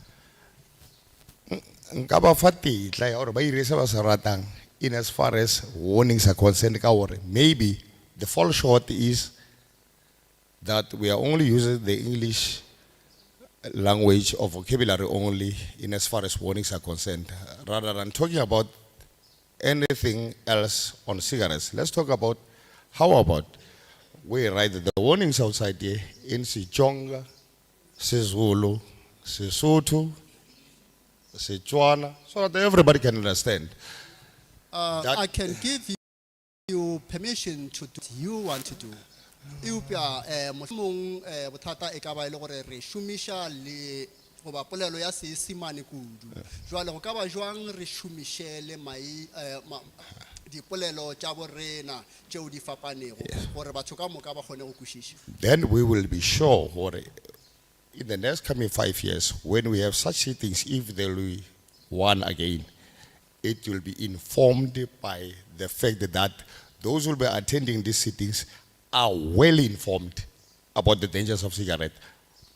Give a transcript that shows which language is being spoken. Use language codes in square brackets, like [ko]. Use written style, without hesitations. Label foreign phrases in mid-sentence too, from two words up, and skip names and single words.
[nso] nka ba fa tetla ya gore ba ire se ba se ratang [en] in as far as warnings are concerned [nso] ka gore [en] maybe the fall short is that we are only using the English language or vocabulary only in as far as warnings are concerned rather than talking about anything else on cigarettes. Let's talk about how about we write the warnings outside here in Setsonga, Sezulu, Sesotho, Setswana, so that everybody can understand. I can give you permission to do what you want to do. [nso] Eupia mohlomong bothata e ka ba ile gore re shumisha le go ba polelo ya Seesimane kudu. Jwale go ka ba jwang re shumishele mai dipolelo tša borena tšeo di fapanego gore batho ka moka ba kgone go kwešiša. [en] Then we will be sure in the next coming 5 years, when we have such sittings, if there will be one again, it will be informed by the fact that those who will be attending these sittings are well informed about the dangers of cigarette.